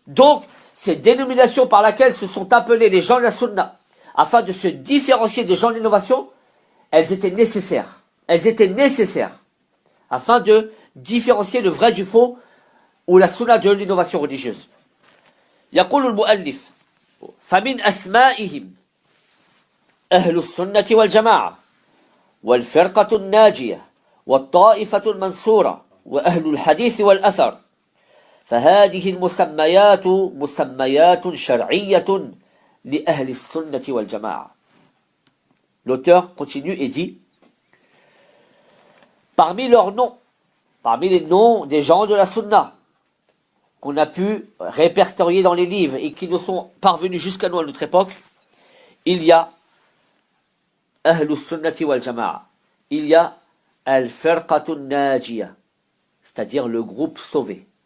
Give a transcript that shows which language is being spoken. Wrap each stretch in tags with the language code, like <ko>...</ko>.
<fr>Donc, ces dénominations par lesquelles se sont appelés les gens de la Sunna, afin de se différencier des gens de l'innovation, elles étaient nécessaires. Elles étaient nécessaires, afin de différencier le vrai du faux, ou la Sunna de l'innovation religieuse.</fr> <ar>يقول المؤلف فمن أسمائهم أهل السنة والجماعة والفرقة الناجية والطائفة المنصورة وأهل الحديث والأثر فهذه المسميات مسميات شرعية لأهل السنة والجماعة.</ar> <fr>L'auteur continue et dit parmi leurs noms, parmi les noms des gens de la Sunna qu'on a pu répertorier dans les livres et qui nous sont parvenus jusqu'à nous à notre époque, il y a Ahlus Sunnati wal Jama'a, il y a Al-Firqatun Najiyah, c'est-à-dire le groupe sauvé.</fr>